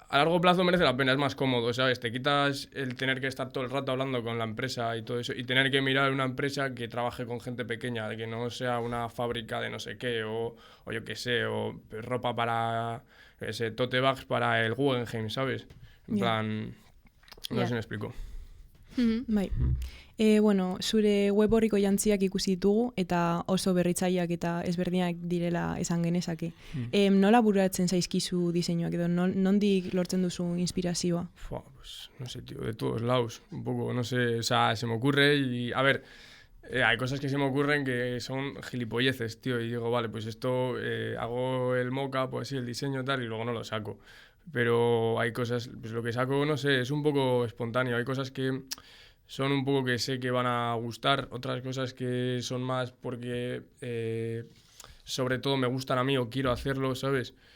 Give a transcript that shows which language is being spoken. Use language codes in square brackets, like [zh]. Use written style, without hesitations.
[es] A largo plazo merece la pena, es más cómodo, ¿sabes? Te quitas el tener que estar todo el rato hablando con la empresa y todo eso, y tener que mirar una empresa que trabaje con gente pequeña, que no sea una fábrica de no sé qué, o yo qué sé, o ropa para ese tote bags para el Guggenheim, ¿sabes? En plan, no sé si me explico. [eu] Bai. Bueno, zure web horriko jantziak ikusi ditugu eta oso berritzaileak eta ezberdinak direla esan genezake. Nola bururatzen zaizkizu diseinuak edo nondik lortzen duzu inspirazioa? [es] Pues no sé, tío, de todos lados, un poco, no sé, o sea, se me ocurre y, a ver, hay cosas que se me ocurren que son gilipolleces, tío, y digo, vale, pues esto hago el mock-up, pues sí, el diseño tal, y luego no lo saco. Pero hay cosas, pues lo que saco, no sé, es un poco espontáneo, hay cosas que son un poco que sé que van a gustar, otras cosas que son más porque sobre todo me gustan a mí o quiero hacerlo, ¿sabes?